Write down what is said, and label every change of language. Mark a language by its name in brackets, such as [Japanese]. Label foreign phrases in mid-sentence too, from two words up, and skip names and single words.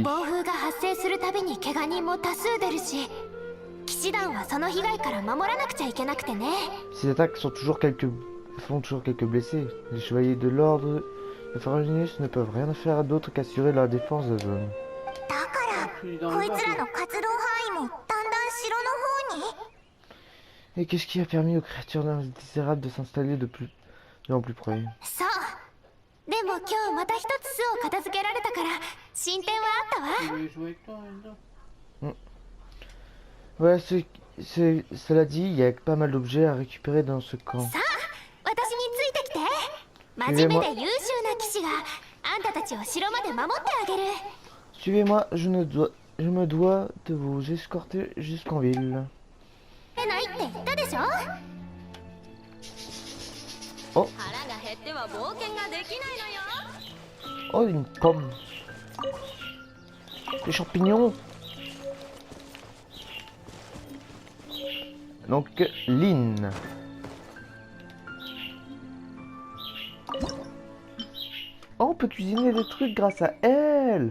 [Japanese] 暴風が発生するたびに怪我人も多数出るし、騎士団はその被害から守らなくちゃいけなくてね。 [French] Ces attaques font toujours quelques blessés. Les chevaliers de l'ordre de Ferroginus ne peuvent rien faire d'autre qu'assurer la défense de la zone. [Japanese] だからこいつらの活動範囲もだんだん城の方に。 [French] Et qu'est-ce qui a permis aux créatures indésirables de s'installer de plus en plus près? [Japanese] そう。でも今日また一つ巣を片付けられたから進展はあったわ。 [French] Ouais, cela dit, il y a pas mal d'objets à récupérer dans ce camp. [Japanese] さあ、私についてきて。真面目で優秀な騎士があんたたちを城まで守ってあげる。 [French] Suivez-moi, je me dois de vous escorter jusqu'en ville. [Japanese] 出ないって言ったでしょ。 [French] Oh, [Japanese] 腹が減っては冒険ができないのよ。 [French] oh, une pomme. Des champignons. Donc, Lynn. Oh, on peut cuisiner des trucs grâce à elle.